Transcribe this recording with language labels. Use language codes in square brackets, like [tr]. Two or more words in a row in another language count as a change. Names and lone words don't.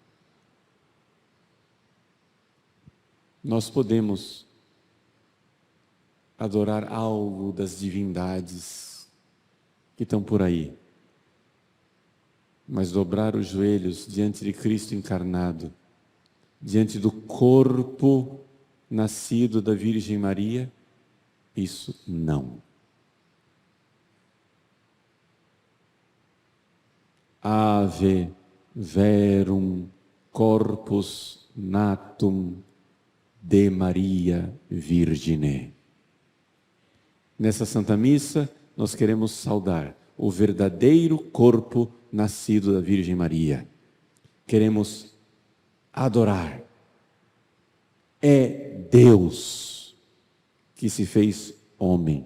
[pt] Nós podemos adorar algo das divindades que estão por aí, mas dobrar os joelhos diante de Cristo encarnado, diante do corpo nascido da Virgem Maria, isso não. [la] Ave verum corpus natum de Maria Virgine. [pt] Nessa Santa Missa, nós queremos saudar o verdadeiro corpo nascido da Virgem Maria. Queremos adorar. É Deus que se fez homem.